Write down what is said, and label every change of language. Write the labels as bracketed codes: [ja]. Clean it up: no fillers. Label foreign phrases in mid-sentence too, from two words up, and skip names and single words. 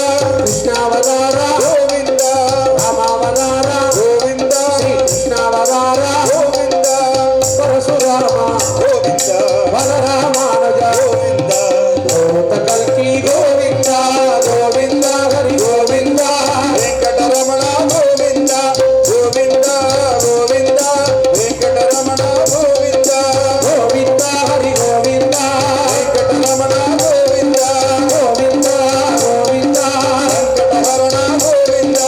[kn] ಕೃಷ್ಣಾವತಾರ [ta] கோவிந்தா [kn] ರಾಮಾವತಾರ [ta] கோவிந்தா [kn] ಶ್ರೀ ಕೃಷ್ಣಾವತಾರ [ta] கோவிந்தா [kn] ಪರಶುರಾಮ [ta] கோவிந்தா [kn] ಬಲರಾಮಾನುಜ [ta] கோவிந்தா [kn] ಭೂತ ಕಲ್ಕಿ ಗೋವಿಂದ ಗೋವಿಂದ ಹರಿ ಗೋವಿಂದ [ta] வெங்கடரமண கோவிந்தா கோவிந்தா கோவிந்தா வெங்கடரமண கோவிந்தா [kn] ಗೋವಿಂದ ಹರಿ ಗೋವಿಂದ [ta] வெங்கடரமண கோவிந்தா [kn] ಗೋವಿಂದ ಗೋವಿಂದ [ta] வெங்கடஹரண கோவிந்தா